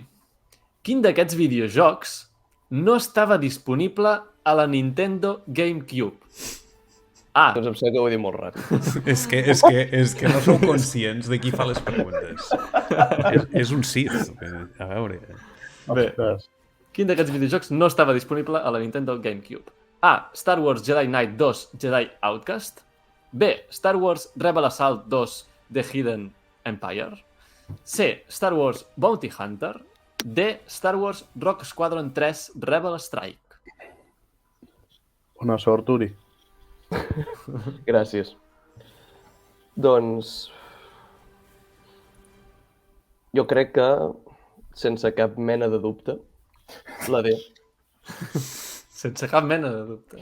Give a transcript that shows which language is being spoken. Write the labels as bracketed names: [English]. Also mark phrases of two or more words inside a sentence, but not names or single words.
[Catalan] Quin d'aquests videojocs no estava disponible a la Nintendo GameCube? A. Doncs em sembla que ho he dit molt ràpid. És que no sou conscients de qui fa les preguntes. És un Sith. A veure... Bé. Quin d'aquests videojocs no estava disponible a la Nintendo GameCube? A. Star Wars Jedi Knight 2 Jedi Outcast. B. Star Wars Rebel Assault 2 The Hidden Empire. C. Star Wars Bounty Hunter. D. Star Wars Rogue Squadron 3 Rebel Strike. Bona sort, Uri. Gràcies. Doncs... Jo crec que, sense cap mena de dubte, la D. Sense cap mena de dubte.